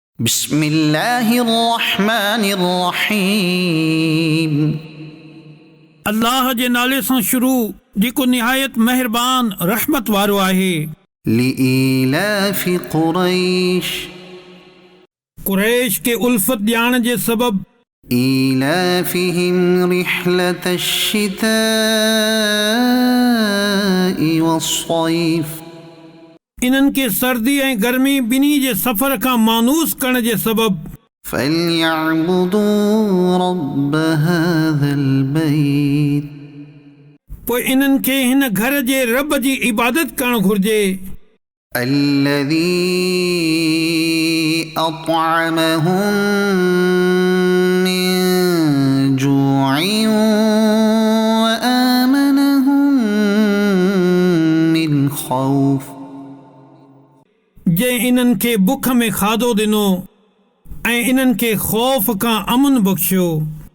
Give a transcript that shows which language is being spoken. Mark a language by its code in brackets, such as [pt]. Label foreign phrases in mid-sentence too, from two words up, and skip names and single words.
[ar] بسم الله الرحمن الرحيم [sd] अल्लाह जे नाले सां शुरू जेको निहायत मेहरबान रहमत वारो आहे। [ar] لإيلاف قريش [sd] कुरैश के उल्फत ॼाण जे सबब [ar] إيلافهم رحلة الشتاء والصيف [sd] इन्हनि खे सर्दी ऐं गर्मी ॿिन्ही जे सफ़र खां मानूस करण जे सबब [ar] فليعبدوا رب هذا البيت [sd] पोइ इन्हनि खे हिन घर जे रब जी इबादत करणु घुर्जे [ar] الذي أطعمهم من جوع وآمنهم من خوف [sd] जंहिं इन्हनि खे बुख में खाधो ॾिनो ऐं इन्हनि खे ख़ौफ़ खां अमन बख़्शियो।